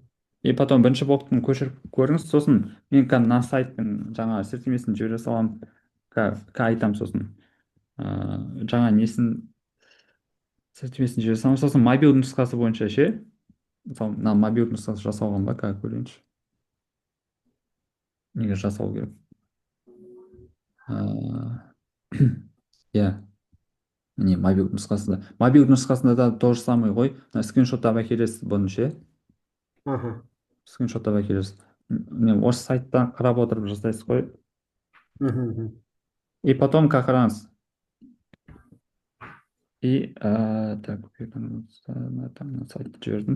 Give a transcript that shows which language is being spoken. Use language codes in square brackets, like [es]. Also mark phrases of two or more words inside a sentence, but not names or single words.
[ru] И потом [kk] бірінші блоктың көшіріп көріңіз, сосын мен мына сайттың жаңа сілтемесін жібере саламын, айтамын сосын жаңа несін сілтемесін жібере саламын, сосын мобилді нұсқасы бойынша ше, мысалы мына мобилді нұсқасы жасалған ба, көрейінші. Неге жасау керек? Иә, міне мобилді нұсқасында да [ru] то же самый [kk] ғой. Скриншоттап әкелесіз бұны ше. Аха. Скриншоттап әкелесіз. Міне осы сайттан қарап отырып жасайсыз ғой. Мгм. [ru] И потом қараңыз. И так, там [kk] сайтты жібердім.